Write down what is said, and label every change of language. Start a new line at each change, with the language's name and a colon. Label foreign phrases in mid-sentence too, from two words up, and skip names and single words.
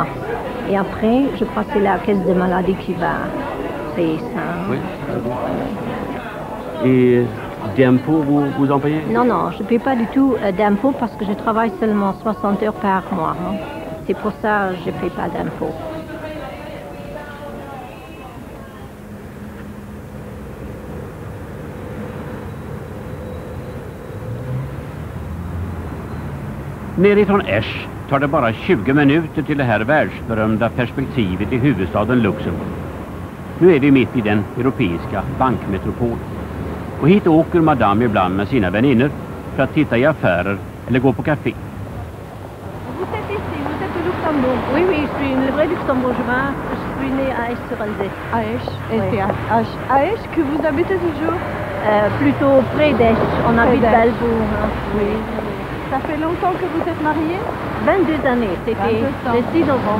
French: Et après, je crois que c'est la caisse de maladie qui va payer ça. Hein. Oui. Et d'impôts, vous en payez? Non, je ne paye pas du tout d'impôts parce que je travaille seulement 60 heures par mois. Hein. C'est pour ça que je ne paye pas d'impôts.
Swedish: Nerifrån Esch tar det bara 20 minuter till det här världsberömda perspektivet i huvudstaden Luxemburg. Nu är vi mitt i den europeiska bankmetropolen. Och hit åker Madame ibland med sina vänner för att titta i affärer eller gå på café.
French: Vous êtes ici, vous êtes au Luxembourg? Oui, je suis une vraie luxembourgeoise. Je suis née à Esch-sur-Alzette. À Esch? Oui. À Esch que vous habitez toujours? Plutôt près d'Esch. On habite Belbourg. Hein. Oui. Ça fait longtemps que vous êtes mariée? 22 années, c'était le 6 novembre.